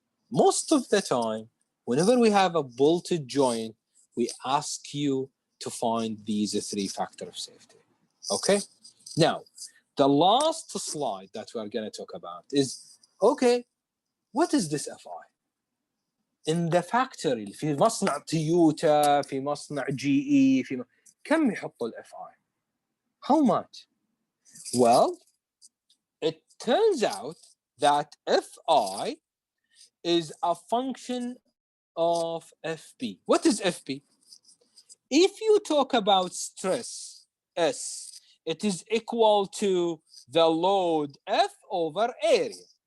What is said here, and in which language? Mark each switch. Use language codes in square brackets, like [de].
[en] Most of the time, whenever we have a bolted joint, we ask you to find these three factors of safety. Okay? Now, the last slide that we're going to talk about is, okay, what is this FI? In the factory, [ar] في مصنع تويوتا، في مصنع GE، كم يحطوا ال FI? [en] How much? Well, it turns out that FI is a function of FP. What is FP? If you talk about stress, S, it is equal to the load F over area.